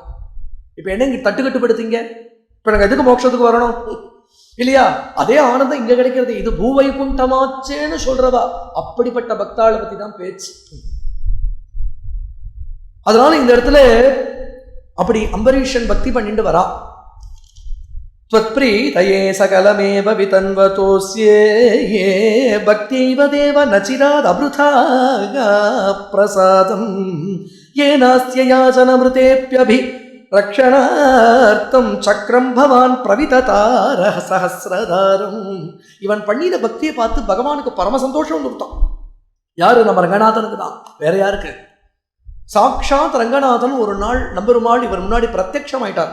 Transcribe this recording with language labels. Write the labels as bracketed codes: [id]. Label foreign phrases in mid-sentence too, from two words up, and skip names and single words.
[ta] இப்ப என்ன இங்க தட்டுக்கட்டு படுத்தீங்க, இப்ப நாங்க எதுக்கு மோட்சத்துக்கு வரணும் இல்லையா? அதே ஆனந்தம் இங்க கிடைக்கிறது. இது பூவைகுண்டமாச்சேன்னு சொல்றதா. அப்படிப்பட்ட பக்தாளை பத்தி தான் பேச்சு. அதனால இந்த இடத்துல அப்படி அம்பரீஷன் பக்தி பண்ணிட்டு வரா. [sa] त्वत्प्रीतये सकलमेव वितन्वतोऽस्ये भक्त्यैव देव नचिरादभृथा प्रसादं येनास्य याचनमृतेऽप्यभि रक्षणार्थं चक्रं भवान् प्रविततार सहस्रधारम्. [ta] இவன் பண்ணின பக்தியை பார்த்து பகவானுக்கு பரம சந்தோஷம் கொடுத்தான். யாரு? நம்ம ரங்கநாதனுக்கு தான், வேற யாருக்கு? சாக்ஷாத் ரங்கநாதன் ஒரு நாள் நம்பெருமாள் இவர் முன்னாடி பிரத்யட்சமாயிட்டார்.